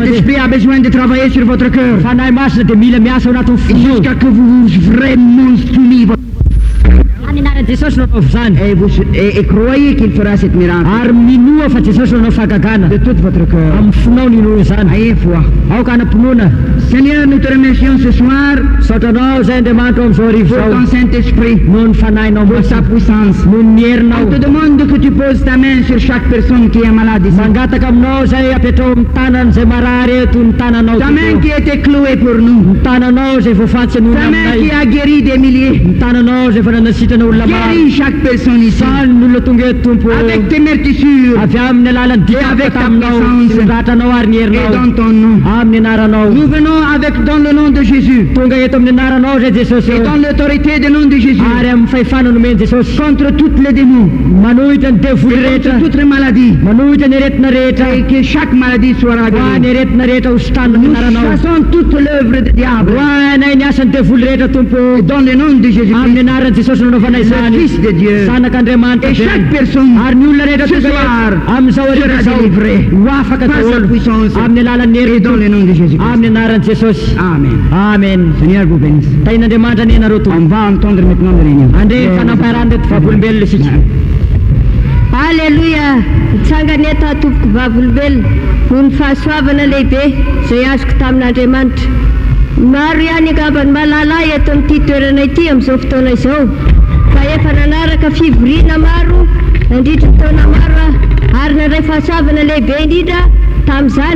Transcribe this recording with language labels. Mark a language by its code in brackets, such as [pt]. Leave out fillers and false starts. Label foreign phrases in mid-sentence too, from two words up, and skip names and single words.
[fr] Saint-Esprit a besoin de travailler sur votre cœur. [mg] Fanahy masina dia mila miasa ao anatin'ny fo. [fr] Jusqu'à que vous vraiment soumis votre... [mg] Amin'ny anaran'i Jesosy no anaovy zany. [fr] Et croyez qu'il fera cette miracle. [mg] Ary minoa fa Jesosy no anao fahagagana. [fr] De tout votre cœur. [mg] Amin'ny fonao ninoa zany. [fr] Ayez foi. [mg] Aoka anam-pinoana. [fr] Seigneur, nous te remercions ce soir [mg] Saotranao zay Andriamanitra ao amin'izao arivo [fr] pour [mg] zao. [fr] ton Saint-Esprit, [mg] Noho ny fanahinao [fr] pour sa [mg] masina. [fr] puissance. [mg] Noho ny herinao. [fr] On te demande que tu poses ta main sur chaque personne qui est malade ici. [mg] Mangataka aminao zay apetrao amin'ny tanany zay marary eto ny tananao. [fr] Ta main qui était clouée pour nous. [mg] Ny tananao zay voafantsy [fr] Ta main qui a guéri des milliers. [mg] ny tananao zay efa nanasitrana olona maro. [fr] Guéris chaque personne ici. [mg] Sany ny olona tonga eto tompo. [fr] Avec tes meurtrissures [mg] Avy amin'ny alalan'ny [fr] Et avec ta [mg] taminao [fr] puissance. [mg] sy ny ratranao ary ny [fr] et [mg] herinao. [fr] dans ton nom. [mg] Amin'ny anaranao. [fr] Nous venons avec dans le nom de Jésus [mg] Tonga eto amin'ny anaranao zay Jesosy [fr] et [mg] eo. [fr] dans l'autorité du nom de Jésus [mg] Ary amin'ny fahefana nomeny Jesosy. [fr] contre toutes les démons, [mg] Manohitra ny devoly [fr] contre [mg] rehetra. [fr] toutes les maladies, [mg] Manohitra ny aretina rehetra. [fr] et que chaque maladie soit [mg] Ho [fr] guérie. [mg] ny aretina rehetra ho sotanina [fr] Nous [mg] amin'ny anaranao. [fr] chassons toute l'œuvre du diable [mg] Ho anay ny asan'ny devoly rehetra tompo. [fr] dans le nom de [mg] Amin'ny [fr] Jésus-Christ, [mg] anaran'i Jesosy no anaovanay [fr] le [mg] zany. [fr] Fils de Dieu. [mg] Sanak'Andriamanitra [fr] Et [mg] be. [fr] chaque personne [mg] Ary ny olona rehetra [fr] ce [mg] tonga [fr] soir [mg] eto amin'izao arivo [fr] sera [mg] zao [fr] délivré [mg] ho afaka [fr] par sa [mg] daholo [fr] puissance [mg] amin'ny alalan'ny [fr] et dans le [mg] hery [fr] nom de Jésus-Christ. [mg] amin'ny anaran'i Jesosy. [fr] Amen. [mg] Amen. [fr] Seigneur vous bénisse. [mg] Tain'Andriamanitra ny anareo tompo. [fr] On va entendre maintenant le réunion. [mg] Andre fanampaharany reto vavolombelona isika. Alleluia, mitsangany eto tompoko vavolombelona noho ny fahasoavana lehibe izay azoko tamin'Andriamanitra. Maro ihany angambany malala eto amin'ity toerana ity amin'izao fotoana izao, fa efa nanaraka fivoriana maro nandritra taona maro ary nandray fahasoavana lehibe indrindra tamin'izany.